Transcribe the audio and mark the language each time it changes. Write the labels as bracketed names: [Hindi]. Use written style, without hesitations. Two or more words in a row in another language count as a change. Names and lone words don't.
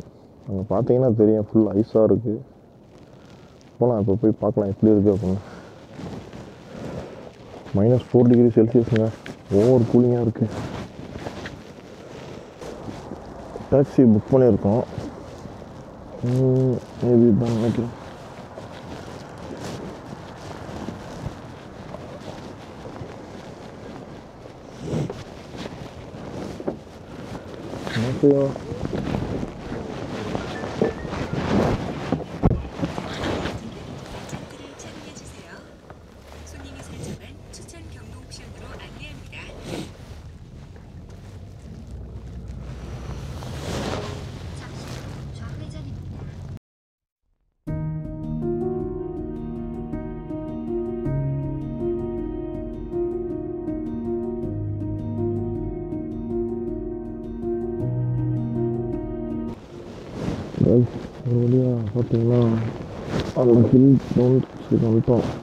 [Tamil] அங்கே பார்த்தீங்கன்னா தெரியும், [English] full ice [Tamil] இருக்குது. போகலாம், இப்போ போய் பார்க்கலாம் எப்படி இருக்குது அப்படின்னு. -4 [English] degree Celsius, over cooling [Tamil] இருக்குது. [English] taxi book [Tamil] பண்ணியிருக்கோம். மேபி தான் நினைக்கிறேன். [Korean] 안녕하세요. 손님이 설정한 추천 경로 옵션으로 안내합니다. 잠시 후 좌회전입니다. [Tamil] ஒரு வழியாக பார்த்தீங்கன்னா அந்த [English] hill town [Tamil] சரி வந்துட்டோம்.